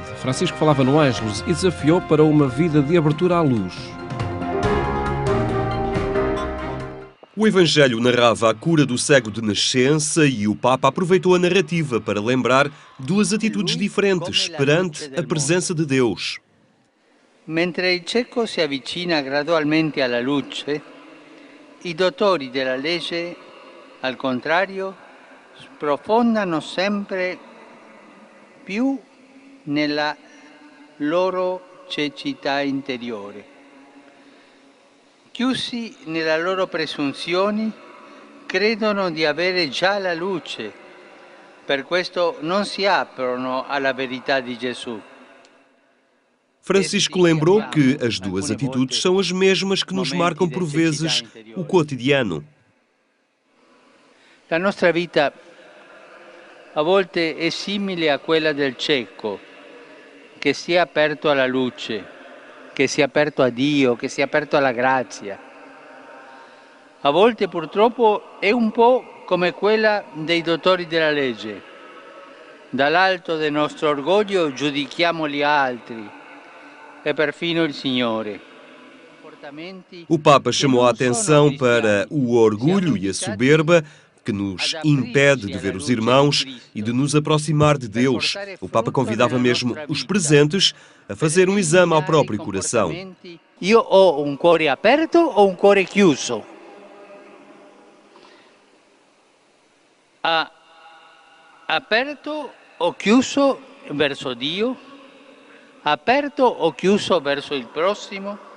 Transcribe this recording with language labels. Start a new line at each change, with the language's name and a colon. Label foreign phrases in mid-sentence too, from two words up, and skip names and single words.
Portuguese: Francisco falava no Ângelus e desafiou para uma vida de abertura à luz. O Evangelho narrava a cura do cego de nascença e o Papa aproveitou a narrativa para lembrar duas atitudes diferentes perante a presença de Deus.
Italian: Mentre il cieco si avvicina gradualmente alla luce, i dottori della legge, al contrario, sprofondano sempre più nella loro cecità interiore. Chiusi nella loro presunzioni, credono di avere già la luce, per questo non si aprono alla verità di Gesù.
Portuguese: Francisco lembrou que as duas atitudes são as mesmas que nos marcam por vezes o cotidiano.
Italian: La nostra vita a volte è simile a quella del cieco, che si è aperto alla luce, che si è aperto a Dio, che si è aperto alla grazia. A volte purtroppo è un po' come quella dei dottori della legge. Dall'alto del nostro orgoglio giudichiamo gli altri e perfino il Signore.
Portuguese: O Papa chamou a atenção para o orgulho e a soberba que nos impede de ver os irmãos e de nos aproximar de Deus. O Papa convidava mesmo os presentes a fazer um exame ao próprio coração.
Italian: Io ho un cuore aperto o un cuore chiuso? Aperto o chiuso verso Dio? Aperto o chiuso verso il prossimo?